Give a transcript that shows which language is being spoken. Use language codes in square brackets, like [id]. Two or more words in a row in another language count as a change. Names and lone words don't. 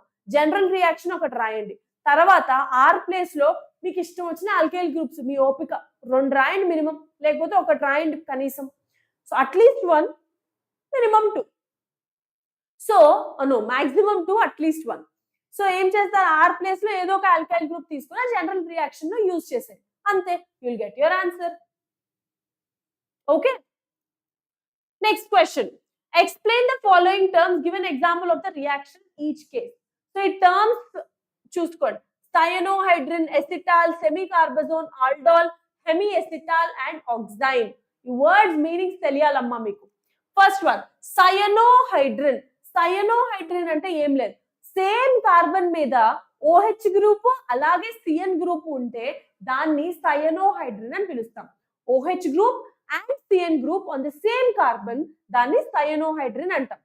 [en] general reaction [te] ఒకటి రాయండి, తర్వాత [en] R place [te] లో మీకు ఇష్టం వచ్చిన [en] alkyl groups [te] మీ ఓపిక 2 రాయండి మినిమం, లేకపోతే ఒకటి రాయండి కనీసం. [en] So atleast 1, minimum 2. So no, maximum 2, atleast 1. [te] సో ఏం చేస్తారు, [en] R place [te] లో ఏదో ఒక [en] alkyl group [te] తీసుకుని [en] general reaction [te] లో యూజ్ చేసేది అంతే. [en] You'll get your answer. Okay, next question. Explain the following terms, give an example of the reaction each case. [te] So ఈ terms చూసుకోండి, [en] cyanohydrin, acetal, semicarbazone, aldol, hemiacetal and oxime. [te] ఈ [en] words meanings [te] తెలియాలమ్మా మీకు. [en] first one [te] cyanohydrin. cyanohydrin అంటే ఏం లేదు, [en] same carbon [te] మీద [en] OH group [te] అలాగే [en] CN group [te] ఉంటే దాన్ని cyanohydrin అని పిలుస్తాం. [en] OH group and CN group on the same carbon, [te] దాన్ని cyanohydrin అంటాం.